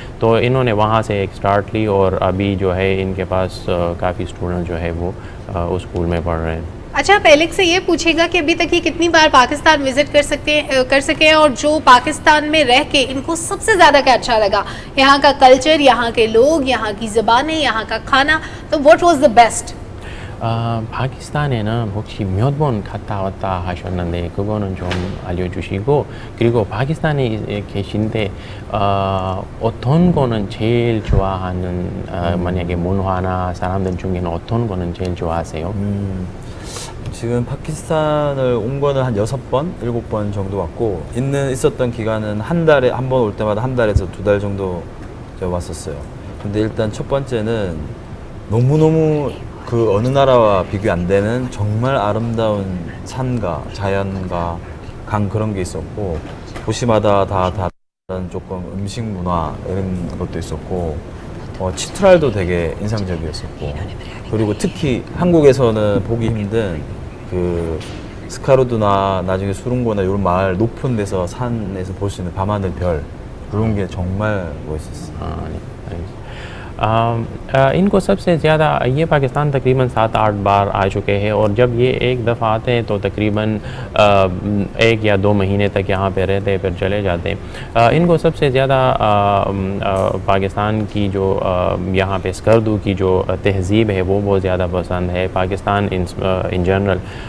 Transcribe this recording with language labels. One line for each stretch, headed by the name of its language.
Hindi: तो इन्होंने वहाँ से एक स्टार्ट ली और अभी जो है इनके पास काफ़ी स्टूडेंट जो है वो उस स्कूल में पढ़ रहे हैं। अच्छा, पहले से ये पूछेगा कि अभी तक ये कितनी बार पाकिस्तान विजिट कर सके हैं, और जो पाकिस्तान में रह के इनको सबसे ज़्यादा क्या अच्छा लगा? यहाँ का कल्चर, यहाँ के लोग, यहाँ की ज़बानें, यहाँ का खाना, तो
English: What was the best?
Korean: 파키스탄에는 혹시 몇 번 갔다 왔다 하셨는데 그거는 좀 알려주시고, 그리고 파키스탄에 계신데 어떤 거는 제일 좋아하는 만약에 문화나 사람들 중에는 어떤 거는 제일 좋아하세요? 지금 파키스탄을 온 거는 한 6번, 7번 정도 왔고, 있었던 기간은 한 달에, 한 번 올 때마다 한 달에서 2달 정도 왔었어요. 근데 일단 첫 번째는 너무너무 그 어느 나라와 비교 안 되는 정말 아름다운 산과 자연과 강, 그런 게 있었고, 도시마다 다 다른 조금 음식 문화 이런 것도 있었고, 치트랄도 되게 인상적이었었고, 그리고 특히 한국에서는 보기 힘든 그 스카르두나 나중에 수룽고나 이런 마을 높은 데서 산에서 볼 수 있는 밤하늘 별, 그런 게 정말 멋있었어요.
Hindi: इनको सबसे ज़्यादा ये पाकिस्तान तकरीबन 7-8 बार आ चुके हैं, और जब ये एक दफ़ा आते हैं तो तकरीबन 1 या 2 महीने तक यहाँ पे रहते हैं, फिर चले जाते हैं। इनको सबसे ज़्यादा पाकिस्तान की जो यहाँ पे स्कर्दू की जो तहज़ीब है वो बहुत ज़्यादा पसंद है, पाकिस्तान इन जनरल।